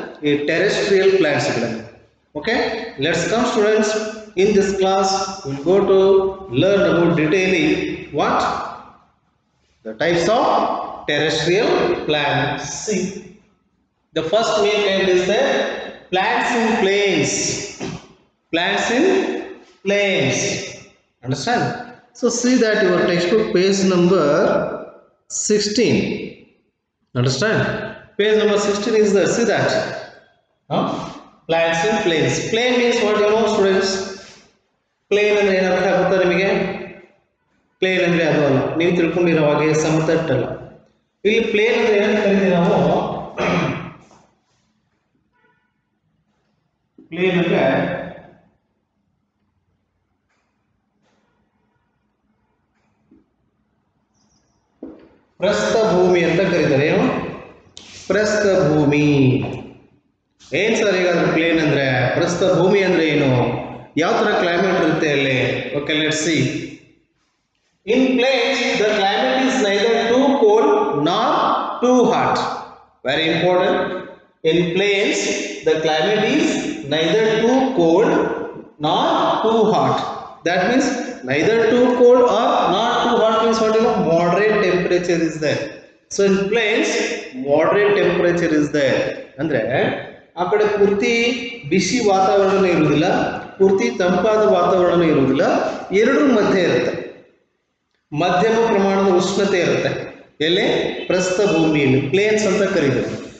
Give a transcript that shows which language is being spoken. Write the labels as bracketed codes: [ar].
[kn] ಈ terrestrial plants ಗಳನ್ನ. Okay, [en] Let's come students. In this class will go to learn about detailing what the types of terrestrial plants. See, the first main kind is the plants in plains. Plants in plains. Understand? So see that your textbook page number 16. Understand? Page number 16 is there. See that? Huh? Plants in plains. Plain means what, you know, students? [kn] Plain ಅಂದ್ರೆ ಏನರ್ಥ ಆಗುತ್ತಾ ನಿಮಗೆ? Plane ಅಂದ್ರೆ ಅದು ಅಲ್ಲ, ನೀವು ತಿಳ್ಕೊಂಡಿರೋ ಹಾಗೆ ಸಮತಟ್ಟಲ್ಲ. ಇಲ್ಲಿ ಪ್ಲೇನ್ ಅಂದ್ರೆ ಏನಂತ ಕರಿತೀವಿ ನಾವು? ಪ್ಲೇನ್ ಅಂದ್ರೆ ಪ್ರಸ್ಥಭೂಮಿ ಅಂತ ಕರೀತಾರೆ. ಏನು ಪ್ರಸ್ಥಭೂಮಿ? ಏನ್ ಸರ್ ಈಗಾದ್ರೆ ಪ್ಲೇನ್ ಅಂದ್ರೆ? ಪ್ರಸ್ಥಭೂಮಿ ಅಂದ್ರೆ ಏನು? ಯಾವ ತರ ಕ್ಲೈಮೇಟ್ ಇರುತ್ತೆ ಅಲ್ಲಿ? [en] Okay, let's see. In plains, the climate is neither too cold nor too hot. Very important. In plains, the climate is neither too cold nor too hot. That means neither too cold or not too hot means what, you know, moderate temperature is there. So in plains, moderate temperature is there. [kn] ಅಂದ್ರೆ ಆ ಕಡೆ ಪೂರ್ತಿ ಬಿಸಿ ವಾತಾವರಣ ಇರುವುದಿಲ್ಲ, ಪೂರ್ತಿ ತಂಪಾದ ವಾತಾವರಣ ಇರುವುದಿಲ್ಲ, ಎರಡರ ಮಧ್ಯೆ ಇರುತ್ತೆ. ಮಧ್ಯಮ ಪ್ರಮಾಣದ ಉಷ್ಣತೆ ಇರುತ್ತೆ. ಎಲ್ಲಿ? ಪ್ರಸ್ಥಭೂಮಿಯಲ್ಲಿ, ಪ್ಲೇನ್ಸ್ ಅಂತ ಕರೀತಾರೆ.